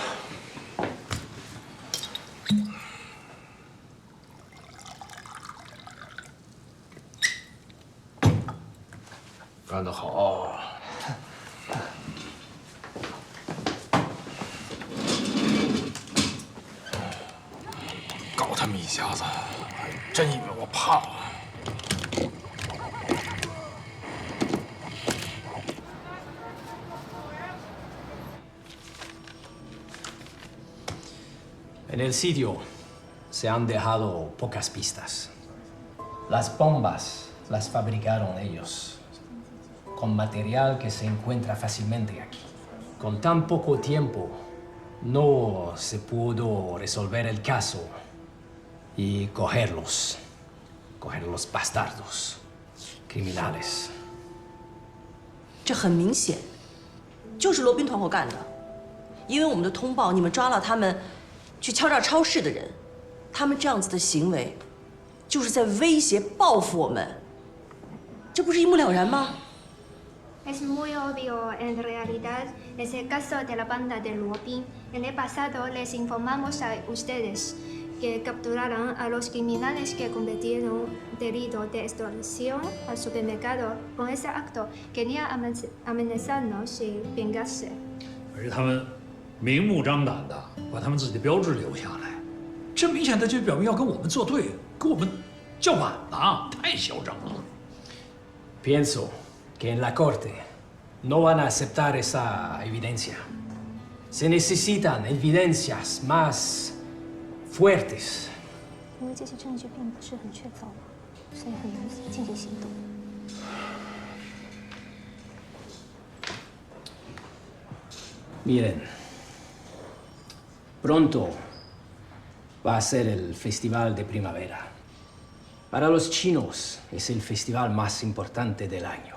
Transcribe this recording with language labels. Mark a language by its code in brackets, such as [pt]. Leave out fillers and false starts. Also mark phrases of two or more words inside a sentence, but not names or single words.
[zh] 干得好！搞他们一下子，还真以为我怕了。 [es] En el sitio se han dejado pocas pistas. Las bombas las fabricaron ellos, con material que se encuentra fácilmente aquí. Con tan poco tiempo, no se pudo resolver el caso y coger los bastardos, criminales. [zh] 这很明显，就是罗宾团伙干的。因为我们的通报，你们抓了他们去敲诈超市的人，他们这样子的行为，就是在威胁报复我们，这不是一目了然吗？ [es] Es muy obvio en realidad. Es el caso de la banda de Lupin. En el pasado les informamos a ustedes que capturaron a los criminales que cometieron delito de extorsión al supermercado. Con ese acto querían amenazarnos y vengarse. [zh] 而且他们明目张胆的把他们自己的标志留下来，这明显的就表明要跟我们作对，跟我们叫板呢，太嚣张了。 [es] Pienso que en la corte no van a aceptar esa evidencia. Se necesitan evidencias más fuertes. [zh] 因为这些证据并不是很确凿，所以很难进行行动。 [es] Miren, pronto va a ser el Festival de Primavera. Para los chinos es el festival más importante del año.